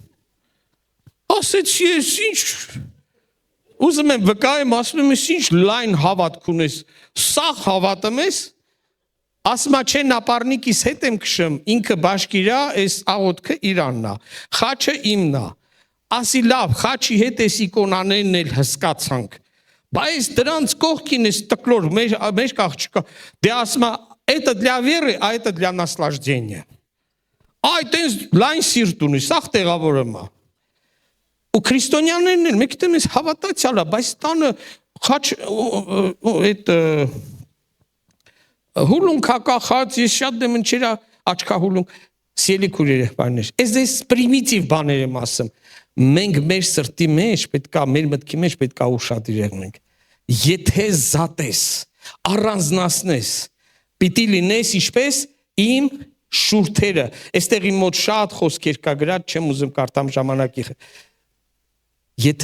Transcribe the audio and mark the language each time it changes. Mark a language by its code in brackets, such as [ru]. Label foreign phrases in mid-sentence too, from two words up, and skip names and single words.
[hy] Ասեցի ես ինչ ուզում եմ վկայեմ, ասում եմ ինչ լայն հավատք ունես, սաղ հավատում ես, ասում է չէ նապարնիկիս հետ եմ քշում, ինքը բաշկիրա, այս աղոթքը իրանն է, խաչը իմն է, ասի լավ, խաչի հետ այս իկոնաներն էլ հսկացանք, բայց դրանց կողքին ես տկլոր, մեր աղջիկա, դե ասում է, [ru] это для веры, а это для наслаждения, [hy] այդ այս լայն սիրտ ունի, սաղ տեղավորում է, ու քրիստոնյաներն են, մեկ դեմ ես հավատացյալ է, բայց տանը խաչ, այդ հուլունք հակախած, ես շատ դեմ ընչերա աչքահուլունք, սիելի քույրեր եղբայրներ, ես պրիմիտիվ բաներ եմ ասում, մենք մեր սրտի մեջ պետքա, մեր մտքի մեջ պետքա ուշադիր եղնենք, եթե զատես, առանձնացնես, պիտի լինես ինչպես իմ շուրթերը, այստեղ իմ մոտ շատ խոսքեր կա գրած, չեմ ուզում կարդամ ժամանակի Եթե